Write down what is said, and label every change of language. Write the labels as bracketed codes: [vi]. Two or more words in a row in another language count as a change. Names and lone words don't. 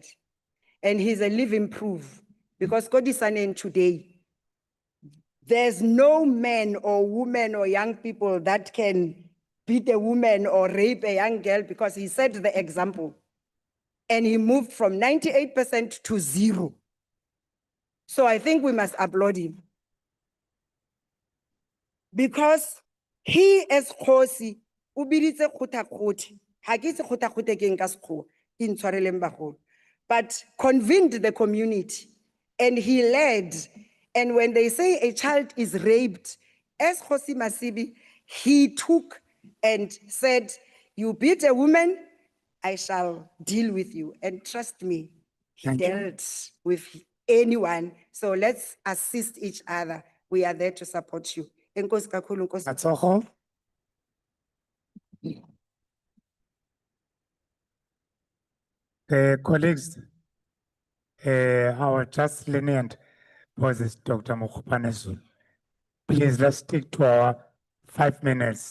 [en] And he's a living proof because KHOI-SAN today, there's no man or woman or young people that can beat a woman or rape a young girl because he set the example. And he moved from 98% to 0. So I think we must applaud him. Because he as KHOI-SAN, [tn] o biditse kgothakgothi, ha ke itse kgothakgothi ke eng ka sekgowa, ke ntshwareleng bagolo, [en] but convened the community and he led. And when they say a child is raped, as KHOI-SAN Masibi, he took and said, you beat a woman, I shall deal with you. And trust me, he Thank you. dealt with anyone. So let's assist each other. We are there to support you. [xh] Enkosi kakhulu, Nkosi. [en] That's all. Colleagues, our just lenient was is Dr. Mokgopane Zulu. Please, let's stick to our 5 minutes.